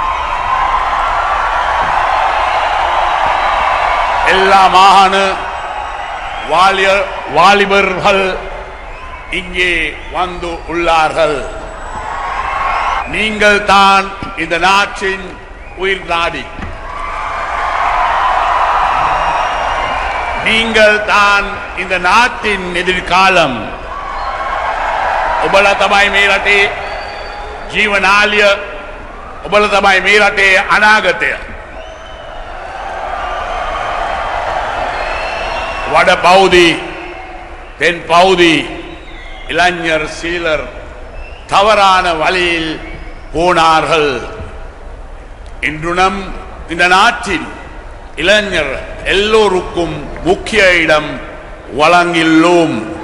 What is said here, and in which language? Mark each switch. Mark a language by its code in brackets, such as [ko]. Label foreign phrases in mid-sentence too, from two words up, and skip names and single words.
[ta] எல்லா மாகாண வாலிபர்கள் இங்கே வந்து உள்ளார்கள். நீங்கள் தான் இந்த நாட்டின் உயிர் நாடி. நீங்கள் தான் இந்த நாட்டின் எதிர்காலம். [si] ඔබලා තමයි මේ රටේ ජීවනාලිය, ඔබලා තමයි මේ රටේ අනාගතය. [ta] வட பகுதி, தென் பகுதி இளைஞர் சிலர் தவறான வழியில் போனார்கள். இன்று நம் இந்த நாட்டில் இளைஞர் எல்லோருக்கும் முக்கிய இடம் வழங்கியுள்ளோம்.